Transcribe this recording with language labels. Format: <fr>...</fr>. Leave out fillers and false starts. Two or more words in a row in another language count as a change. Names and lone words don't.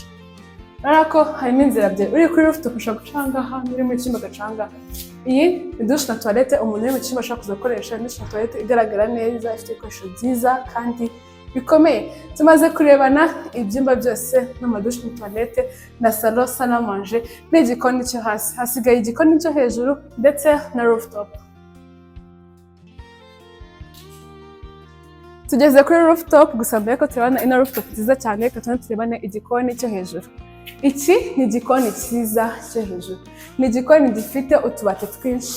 <rw>Urabona ko harimo inzira ebyiri, uri kuri rooftop ushobora gucanga aha, uri mu cyumba agacanga. Iyi ni douche na toilette umuntu uri mu cyumba ashobora kuza gukoresha, douche na toilette igaragara neza, ifite ibikoresho byiza kandi bikomeye. Tumaze kurebana ibyumba byose n'amadushe na toilette na salon,</rw> <fr>salle à manger</fr> <rw>n'igikoni cyo hasi. Hasigaye igikoni cyo hejuru ndetse na rooftop. Tugeze kuri rooftop, gusa mbere ko turabona ino rooftop nziza cyane, reka turebane igikoni cyo hejuru. Iki ni igikoni cyiza cyo hejuru. Ni igikoni gifite utubati twinshi.</rw>